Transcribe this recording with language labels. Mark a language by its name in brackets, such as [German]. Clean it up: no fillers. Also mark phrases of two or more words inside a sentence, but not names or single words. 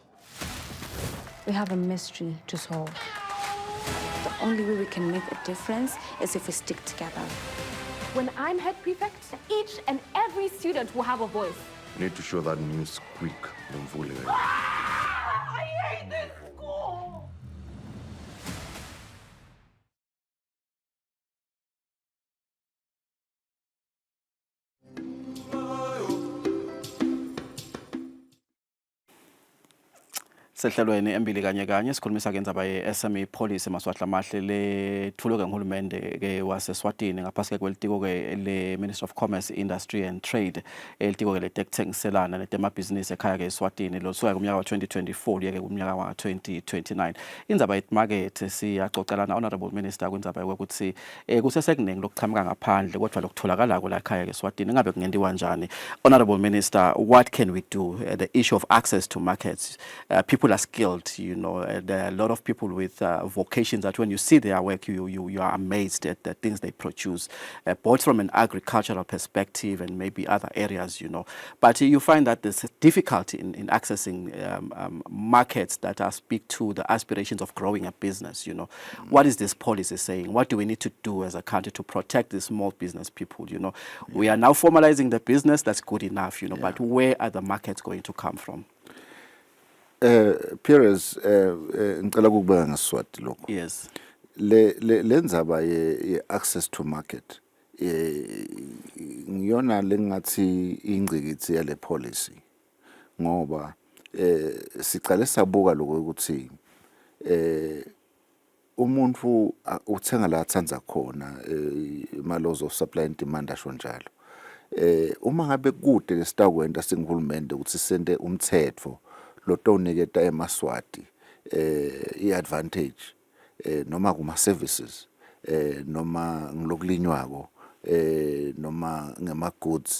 [English] We have a mystery to solve. The only way we can make a difference is if we stick together. When I'm head prefect, each and every student will have a voice. You need to show that new squeak in Mvule. I hate this school! [Swati] Sehlelweni Embili kanye sikhulumisa ke indzaba ye- [English] SME policy [Swati] maswahla mahle lethulwe nguhulumende ke waseswatini ngaphasi kwelitiko ke le- [English] Ministry of Commerce, Industry and Trade, [Swati] elitiko ke letekuthengiselana netemabhizinisi ekhaya ke eSwatini losuka kumnyaka wa-2024 yeke kumnyaka wa-2029. Indzaba yemarket siyaxoxelana [English] Honorable Minister [Swati] kwindzaba yokuthi kusesekuningi lokuchamuka ngaphandle kodwa lokutholakala la ekhaya ke eSwatini ngabe kungentiwa njani. [English] Honorable Minister, what can we do? The issue of access to markets. People are skilled, you know. There are a lot of people with vocations that when you see their work, you are amazed at the things they produce, both from an agricultural perspective and maybe other areas, you know. But you find that there's a difficulty in accessing markets that speak to the aspirations of growing a business, you know. What is this policy saying? What do we need to do as a country to protect the small business people, you know? We are now formalizing the business, that's good enough, you know, but where are the markets going to come from? Perez, [Swati] ngicela ukubeka ngeSiswati lokho. [English] Yes. [Swati] Le ndzaba ye [English] access to market [Swati] ngiyona lengathi ingcikitsi yale policy ngoba sicale sabuka lokho ukuthi umuntu uthenga la athandza khona ma- [English] laws of supply and demand [Swati] asho njalo. Uma ngabe kude lesitakwenda singihulumende ukuthi sende umthetho lotowuniketa emaswati i-advantage noma kuma-services noma ngilokulinywako noma ngema-goods